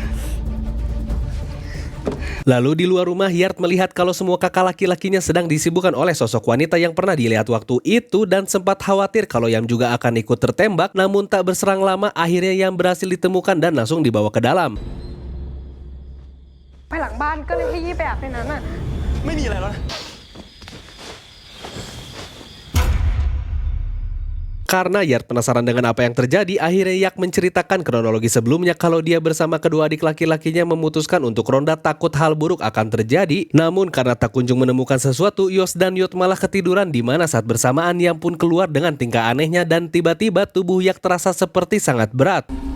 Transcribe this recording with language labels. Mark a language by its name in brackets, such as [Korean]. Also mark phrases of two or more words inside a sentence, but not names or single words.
[Indonesian] Lalu di luar rumah, Yat melihat kalau semua kakak laki-lakinya sedang disibukkan oleh sosok wanita yang pernah dilihat waktu itu dan sempat khawatir kalau Yam juga akan ikut tertembak, namun tak berserang lama akhirnya Yam berhasil ditemukan dan langsung dibawa ke dalam. [Thai] ไปหลังบ้านก็เลยให้ยี่ไปอาบในนั้นอ่ะ ไม่มีอะไรแล้วนะ [Indonesian] Karena Yat penasaran dengan apa yang terjadi, akhirnya Yak menceritakan kronologi sebelumnya kalau dia bersama kedua adik laki-lakinya memutuskan untuk ronda takut hal buruk akan terjadi. Namun karena tak kunjung menemukan sesuatu, Yos dan Yot malah ketiduran di mana saat bersamaan Yam pun keluar dengan tingkah anehnya dan tiba-tiba tubuh Yak terasa seperti sangat berat.